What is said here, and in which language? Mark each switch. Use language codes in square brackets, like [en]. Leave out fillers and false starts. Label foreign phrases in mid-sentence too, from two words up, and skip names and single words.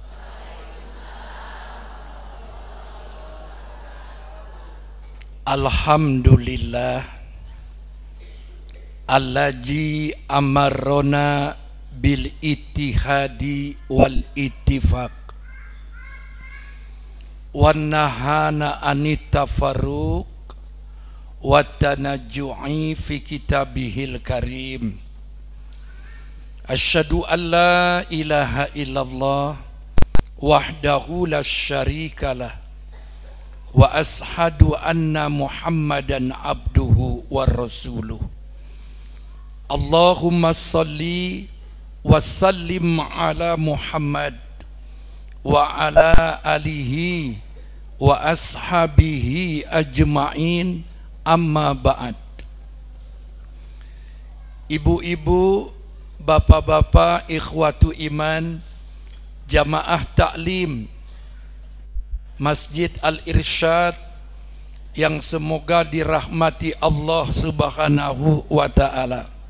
[ar] الحمد لله الذي أمرنا بالاتحاد والاتفاق ونهانا عن التفرق والتنازع في كتابه الكريم. أشهد أن لا إله إلا الله وحده لا شريك له وأشهد أن محمدا عبده ورسوله. اللهم صل وسلم على محمد وعلى آله وأصحابه أجمعين أما بعد. [id] Ibu-ibu, bapak-bapak, [ar] إخوة الإيمان, [id] jamaah taklim Masjid Al-Irsyad yang semoga dirahmati Allah [ar] سبحانه وتعالى.